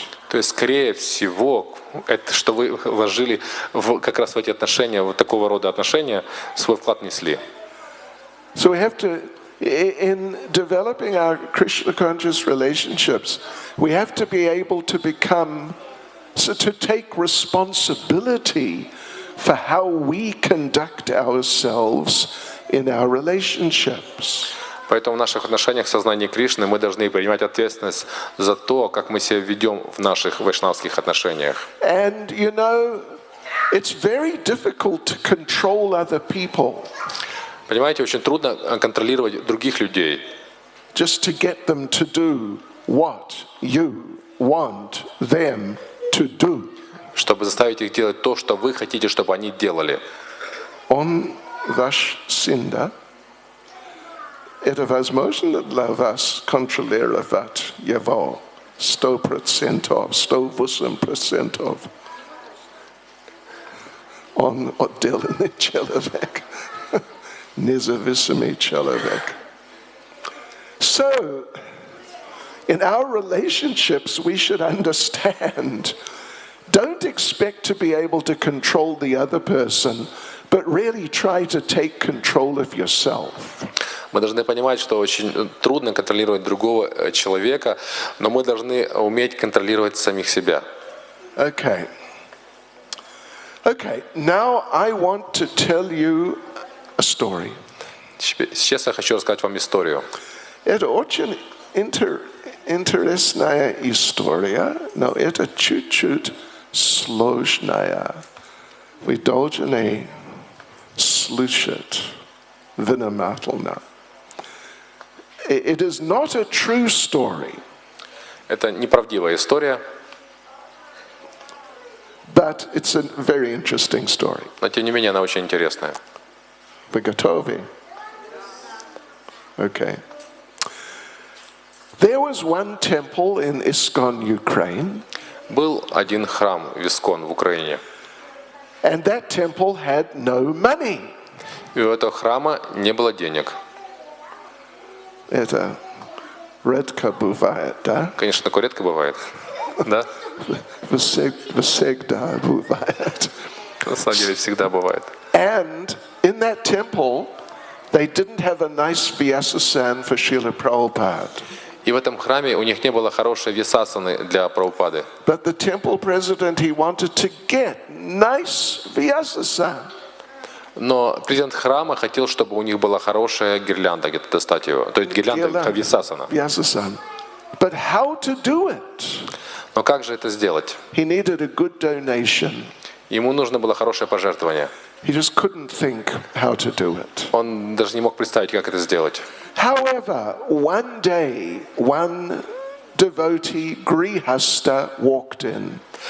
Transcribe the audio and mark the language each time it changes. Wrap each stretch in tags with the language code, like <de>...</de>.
<ru>То есть, скорее всего, это, что вы вложили как раз в эти отношения, вот такого рода отношения, свой вклад несли.</ru> <en>So we have to, in developing our Krishna conscious relationships, we have to be able to become, so to take responsibility for how we conduct ourselves in our relationships.</en> <ru>Поэтому в наших отношениях в сознании Кришны мы должны принимать ответственность за то, как мы себя ведем в наших вайшнавских отношениях.</ru> <en>And you know, it's very difficult to control other people.</en> <ru>Понимаете, очень трудно контролировать других людей.</ru> <en>Just to get them to do what you want them to do.</en> <ru>Чтобы заставить их делать то, что вы хотите, чтобы они делали. Он ваш сын, да? Это возможно для вас контролировать его 100%, 108%. Он отдельный человек, независимый человек.</ru> <en>So, in our relationships, we should understand, don't expect to be able to control the other person, but really try to take control of yourself.</en> <ru>Мы должны понимать, что очень трудно контролировать другого человека, но мы должны уметь контролировать самих себя.</ru> <en>Okay. Okay, now I want to tell you a story.</en> <ru>Сейчас я хочу рассказать вам историю. Это очень интересная история, но это чуть-чуть сложная. Вы должны слушать внимательно.</ru> <en>It is not a true story.</en> <ru>Это неправдивая история,</ru> <en>but it's a very interesting story.</en> <ru>но тем не менее она очень интересная. Вы готовы? Okay.</ru> <en>There was one temple in Iskon, Ukraine.</en> <ru>Был один храм в Искон в Украине.</ru> <en>And that temple had no money.</en> <ru>И у этого храма не было денег. Это редко бывает, да? Конечно, такое редко бывает. Да? Всегда бывает. На самом деле всегда бывает.</ru> <en>And in that temple, they didn't have a nice Vyasasan for Srila Prabhupada.</en> <ru>И в этом храме у них не было хорошей висасаны для Прабхупады.</ru> <en>But the temple president, he wanted to get nice Vyasasan.</en> <ru>Но президент храма хотел, чтобы у них была хорошая гирлянда, где-то достать его. То есть гирлянда висасана.</ru> <en>Vyasasan. But how to do it?</en> <ru>Но как же это сделать?</ru> <en>He needed a good donation.</en> <ru>Ему нужно было хорошее пожертвование.</ru> <en>He just couldn't think how to do it.</en> <ru>Он даже не мог представить, как это сделать.</ru> <en>However, one day, one devotee Grihasta walked in.</en>